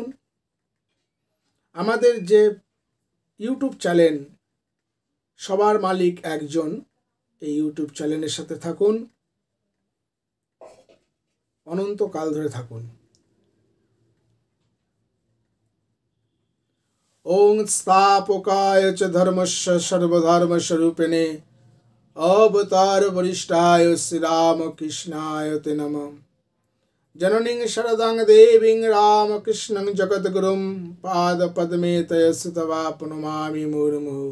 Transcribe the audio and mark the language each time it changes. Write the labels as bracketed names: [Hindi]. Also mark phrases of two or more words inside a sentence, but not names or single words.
[Bangla] আমাদের যে ইউটিউব চ্যানেল সবার মালিক একজন, এই ইউটিউব চ্যানেলের সাথে থাকুন, অনন্তকাল ধরে থাকুন। [Sanskrit] ওং স্থাপকায় চ ধর্মস্য সর্বধর্মস্বরূপিণে অবতার বরিষ্ঠায় শ্রীরামকৃষ্ণায় তে নমঃ। जननीं शरदां देवीं रामकृष्णं जगद्गुरुं पादपद्मे तयस्तवा प्रणमामि मुहुर्मुहुः।